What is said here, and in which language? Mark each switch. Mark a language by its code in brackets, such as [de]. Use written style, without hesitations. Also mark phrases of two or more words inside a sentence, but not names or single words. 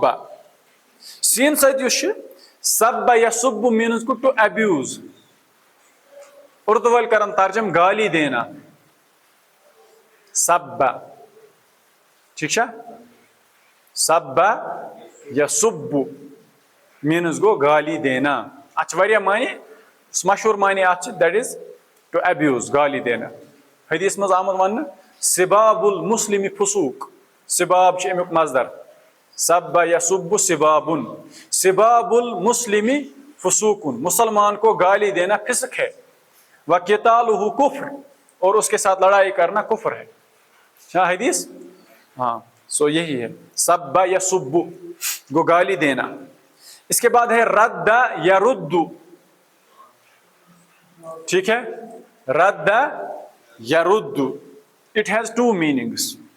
[ks] सीन सत सब या सुब मीन्स गो [en] to abuse, [ks] उर्दू वाल करन तर्जम [hi] गाली देना, [ks] सब, [hi] ठीक है। [ks] सब या सुब मीन्स गो [hi] गाली देना, [ks] अच्छा मानी मशहूर मानी [en] that is to abuse, [hi] गाली देना। [ks] हदीस मज आमद वन [ar] سباب المسلم فسوق, [ks] सिबाब अमुक मजदर, सब या सुब सिबाबुन, [ar] سباب المسلمِ فسوقٌ, [hi] मुसलमान को गाली देना फिस्क है, [ar] وقتاله كفر, [hi] और उसके साथ लड़ाई करना कुफ्र है। क्या हदीस? हाँ, सो यही है सब या सुब्बु को गाली देना। इसके बाद है रद्दा या रुद्दु, ठीक है, रद्दा या रुद्दु, [en] it has two meanings.